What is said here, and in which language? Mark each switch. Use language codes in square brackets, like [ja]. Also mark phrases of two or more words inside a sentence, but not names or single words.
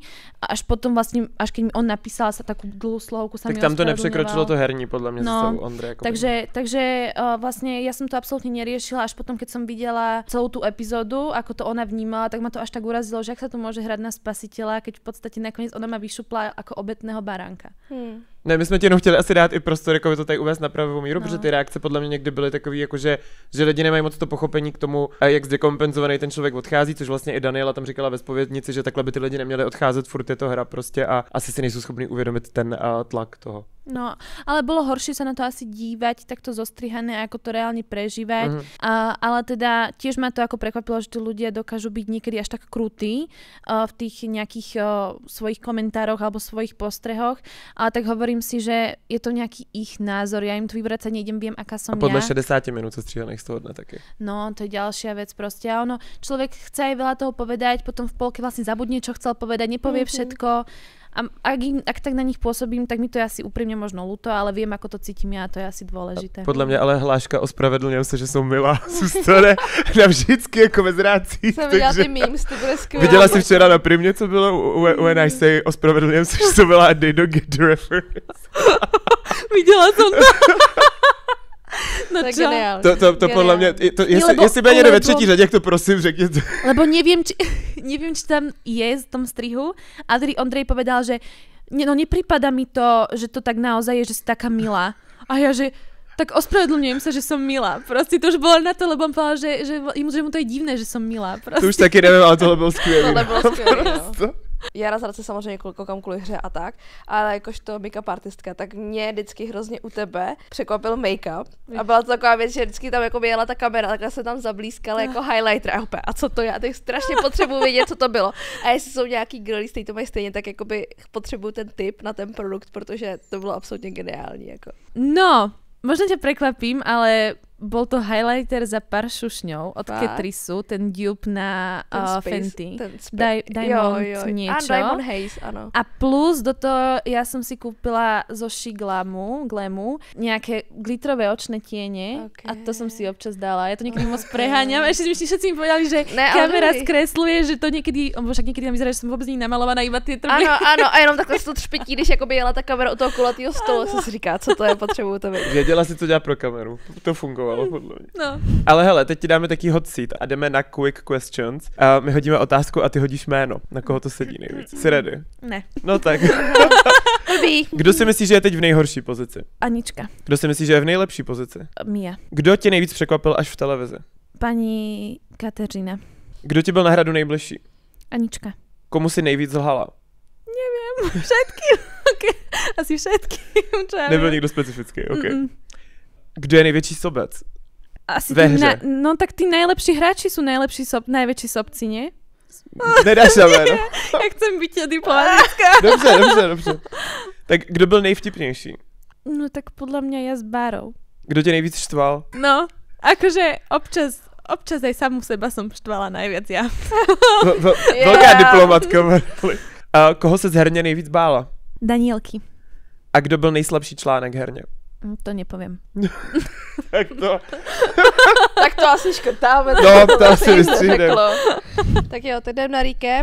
[sk] A až potom vlastne, až keď mi on napísal sa takú dlhú slovku, sa mi ospravedlňoval. [cs] Tak tam to nepřekročilo to herní, [sk] podľa mňa, [cs] zase u Ondra. [sk] Takže vlastne ja som to absolútne neriešila, až potom, keď som videla celú tú epizódu, ako to ona vnímala, tak ma to až tak urazilo, že ak sa to môže hrať na spasiteľa, keď v podstate nakoniec ona ma vyšupla ako obetného baránka. [cs] Ne, my jsme ti jenom chtěli asi dát i prostor, jako to tady uvést na pravou míru, protože ty reakce podle mě někdy byly takový, jakože, že lidi nemají moc to pochopení k tomu, jak zdekompenzovaný ten člověk odchází, což vlastně i Daniela tam říkala ve zpovědnici, že takhle by ty lidi neměli odcházet, furt je to hra prostě a asi si nejsou schopni uvědomit ten tlak toho. [sk] No, ale bolo horšie sa na to asi dívať, takto zostrihané, ako to reálne prežívať. Ale teda tiež ma to ako prekvapilo, že tí ľudia dokážu byť niekedy až tak krutí v tých nejakých svojich komentároch alebo svojich postrehoch. Ale tak hovorím si, že je to nejaký ich názor. Ja im to vyvracať nejdem, viem, aká som ja. [cs] A [sk] podľa 60 minút [cs] sestříhaných z toho dne taky. [sk] No, to je ďalšia vec proste. A ono, človek chce aj veľa toho povedať, potom v polke vlastne zabudne, čo chcel povedať, nepovie všetko. A ak tak na nich pôsobím, tak mi to je asi úprimne možno ľúto, ale viem, ako to cítím ja, to je asi dôležité. [cs] Podle mě ale hláška ospravedlňujem se, že jsou milá. Zůstane navždycky jako ve zrácích. Jsem viděla ty memes, ty byly skvělé. Viděla jsi včera na Primě, co bylo [en] when I say [cs] ospravedlňujem se, že to byla a [en] they don't get the reference. [cs] Viděla jsem to. No to je [sk] čo? [cs] geniální. To podle mě, jestli bude někde ve třetí řadě, jak to prosím řekněte. [sk] Lebo neviem, či tam je v tom strihu. Ondrej povedal, že nepripada mi to, že to tak naozaj je, že si taká milá. A ja, že tak ospravedlňujem sa, že som milá. Proste to už bolo na to, lebo on povedal, že mu to je divné, že som milá. Proste. [cs] To už taky nevím, ale tohle bylo skvělé. Tohle bylo skvělé, no. Já na zradce samozřejmě koukám kvůli hře a tak, ale jakožto make-up artistka, tak mě vždycky hrozně u tebe překvapil make-up. A byla to taková věc, že vždycky tam jako jela ta kamera, takhle se tam zablízkala jako highlighter a opět, a co to je? A teď strašně potřebuji vědět, co to bylo. A jestli jsou nějaký girlies, kteří to mají stejně, tak jakoby potřebuju ten tip na ten produkt, protože to bylo absolutně geniální. Jako. No, [sk] možno ťa prekvapím, ale bol to highlighter za pár šušňov od Catrice'u, ten dupe na Fenty. Diamond niečo. Diamond Haze, áno. A plus do toho ja som si kúpila zo Glamu nejaké glitrové očné tiene a to som si občas dala. Ja to niekedy moc preháňam. Ešte všetci mi povedali, že kamera skresluje, že to niekedy, však niekedy tam vyzerá, že som vôbec namalovaná, iba tie trby. Áno, [cs] a jenom takhle to třpití, když jakoby jela ta kamera u toho kulatýho stolu, jsem si říká, co to je, potřebuju to vědět. Věděla si, co dělá pro kameru. To fungovalo. No. Ale hele, teď ti dáme taký [en] hot seat [cs] a jdeme na [en] quick questions. [cs] A my hodíme otázku a ty hodíš jméno. Na koho to sedí nejvíc? Jsi ready? Ne. No tak. Kdo si myslí, že je teď v nejhorší pozici? Anička. Kdo si myslí, že je v nejlepší pozici? Mia. Kdo tě nejvíc překvapil až v televizi? Pani Kateřina. Kdo ti byl na hradu nejbližší? Anička. Komu si nejvíc lhala? [sk] Neviem, všetkým. Okay. Asi všetkým. [cs] Nebyl nikdo specifický, OK. Kdo je největší sobec? Asi ve hře. [sk] No tak tí najlepší hráči sú najväčší sobci, nie? [cs] Nedáš na jméno. [sk] Ja chcem byť diplomatická. [cs] Dobře. Tak kdo byl nejvtipnější? [sk] No tak podľa mňa ja s Bárou. [cs] Kdo tě nejvíc štval? [sk] No, akože občas aj samu seba som štvala najviac ja. [cs] Velká diplomatka. A koho se z herně nejvíc bála? Danielky. A kdo byl nejslabší článek herně? [sk] To nepoviem. [cs] Tak to asi škrtáme. No, to asi vystřídem. Tak jo, teď jdem na recap.